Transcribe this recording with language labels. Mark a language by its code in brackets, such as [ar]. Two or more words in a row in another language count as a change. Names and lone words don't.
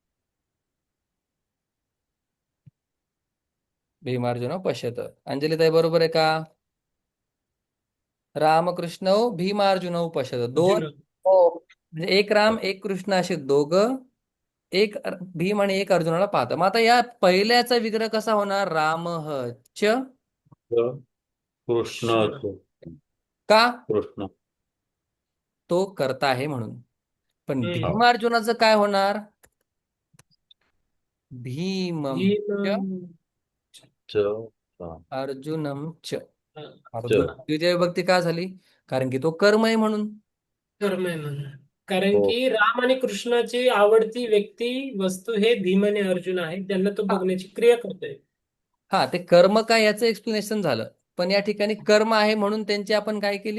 [sa] भीमार्जुन पश्यत. [mr] अंजलीताई बरोबर आहे का? [sa] रामकृष्ण भीमार्जुन पश्यत. [mr] दोन, अर्जुन. म्हणजे एक राम एक कृष्ण असे दोघं, एक भीम आणि एक अर्जुनाला पाहतात. मग आता या पहिल्याचा विग्रह कसा होणार? [sa] राम च. [mr] कृष्ण. कृष्ण. का? कृष्ण. तो करता आहे म्हणून. पण हम्म. भीमार्जुनाचं काय होणार? [sa] भीमम च [mr] भीम. च. हा. [sa] अर्जुनम च. [mr] हा. आता च. द्वितीय विभक्ती का झाली? कारण की तो कर्म आहे म्हणून. कर्म आहे म्हणून. कारण हो. की राम आणि कृष्णाची आवडती व्यक्ती वस्तू हे भीम आणि अर्जुन आहे. त्यांना तो हा बघण्याची क्रिया करतोय. हा, ते कर्म काय याचं एक्सप्लेनेशन झालं. पण या ठिकाणी कर्म आहे म्हणून त्यांची आपण काय केली?